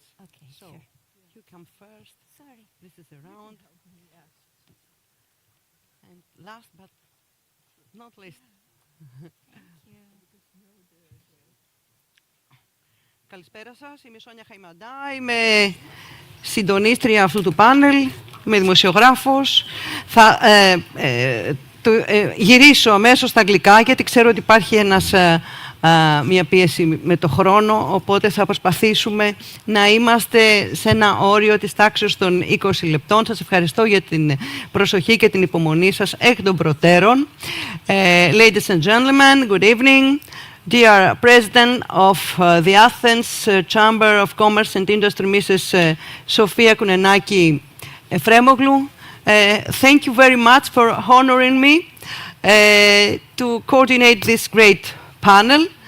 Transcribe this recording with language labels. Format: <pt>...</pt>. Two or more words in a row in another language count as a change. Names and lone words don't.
<en>Okay, so, sure. You come first. Sorry. This is around. And last but not least. Thank you.</en> <el>Καλησπέρα σας. Είμαι η Σόνια Χαϊμαντά. Είμαι συντονίστρια αυτού του πάνελ. Είμαι δημοσιογράφος. Θα γυρίσω αμέσως στα αγγλικά, γιατί ξέρω ότι υπάρχει μια πίεση με το χρόνο, οπότε θα προσπαθήσουμε να είμαστε σε ένα όριο της τάξης των 20 λεπτών. Σας ευχαριστώ για την προσοχή και την υπομονή σας εκ των προτέρων.</el> <en>Ladies and gentlemen, good evening. Dear President of the Athens Chamber of Commerce and Industry, Mrs. Sofia Kounenaki Efremoglu, thank you very much for honoring me to coordinate this great panel.</en>